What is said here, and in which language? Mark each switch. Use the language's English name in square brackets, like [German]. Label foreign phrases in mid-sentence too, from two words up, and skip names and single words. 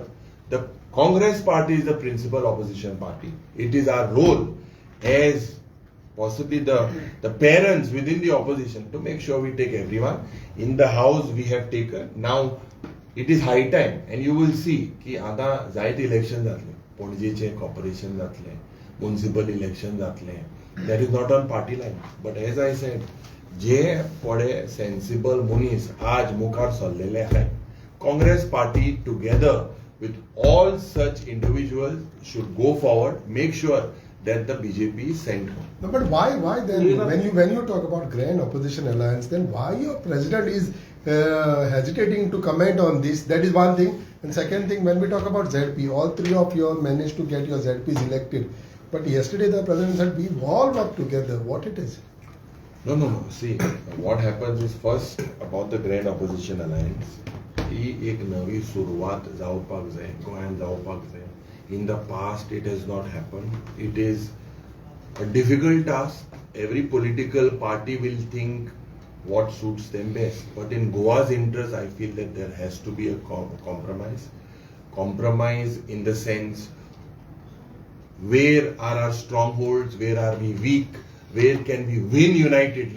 [English] The Congress party is the principal opposition party. It is our role as possibly the parents within the opposition to make sure we take everyone. In the house we have taken. Now it is high time, and you will see [Konkani] ki आता जायत election जातले, पणजेचे corporation जातले, [English] municipal election जातले. That is not on party line. But as I said, [Konkani] जे पडे sensible munis आज मुखार सरलेले आहे. [English] Congress party together with all such individuals should go forward, make sure that the BJP is sent home. No, but why then, when you talk about grand opposition alliance, then why your president is hesitating to comment on this? That is one thing. And second thing, when we talk about ZP, all three of you managed to get your ZPs elected. But yesterday the president said we all work together. What it is? No. See, what happens is, first about the grand opposition alliance, [Konkani] ही एक नवी सुरुवात जावपाक जाय, गोंयांत जावपाक जाय. [English] In the past it has not happened. It is a difficult task. Every political party will think what suits them best. But in Goa's interest, I feel that there has to be a compromise. Compromise in the sense, where are our strongholds, where are we weak, where can we win unitedly.